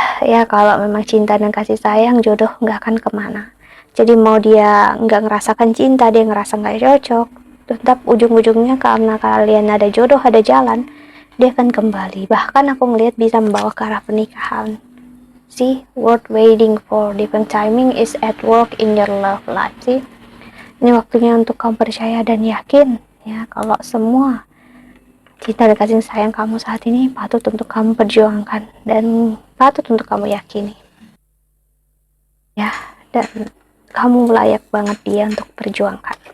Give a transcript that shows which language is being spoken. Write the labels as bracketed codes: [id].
[id] Ya, kalau memang cinta dan kasih sayang, jodoh nggak akan kemana. Jadi mau dia nggak ngerasakan cinta, dia ngerasa nggak cocok, tetap ujung-ujungnya karena kalian ada jodoh, ada jalan, dia akan kembali. Bahkan aku ngelihat bisa membawa ke arah pernikahan. [en] See, worth waiting for. Different timing is at work in your love life. [id] See, ini waktunya untuk kamu percaya dan yakin, ya, kalau semua cinta dan kasih sayang kamu saat ini patut untuk kamu perjuangkan dan patut untuk kamu yakini, ya. Dan kamu layak banget dia untuk perjuangkan.